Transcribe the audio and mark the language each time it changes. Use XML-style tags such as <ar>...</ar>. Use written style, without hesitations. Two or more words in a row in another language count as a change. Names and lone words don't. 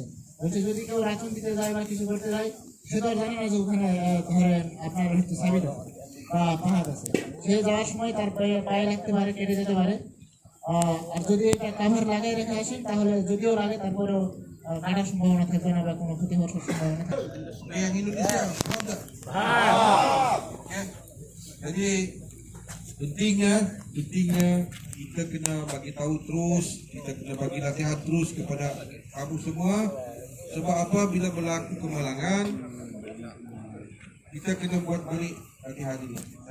<bn>বলছে যদি কেউ রাচন দিতে যায় বা কিছু করতে যায়, সে তো আর জানে না যে ওখানে ধরেন আপনার হচ্ছে সাবিক আছে বা পাহাড় আছে। সে যাওয়ার সময় তার পায়ে লাগতে পারে, কেটে যেতে পারে। আর যদি এটা কাভার লাগাই রেখে আসেন তাহলে যদিও লাগে তারপরেও কাটার সম্ভাবনা থাকবে না বা কোনো ক্ষতি হওয়ার সম্ভাবনা থাকবে না।</bn> <ms>Yang Indonesia, faham tak? Ya. Jadi pentingnya kita kena bagi tahu terus, kita kena bagi nasihat terus kepada kamu semua. Sebab apa, bila berlaku kemalangan, kita kena buat balik hati-hati.</ms>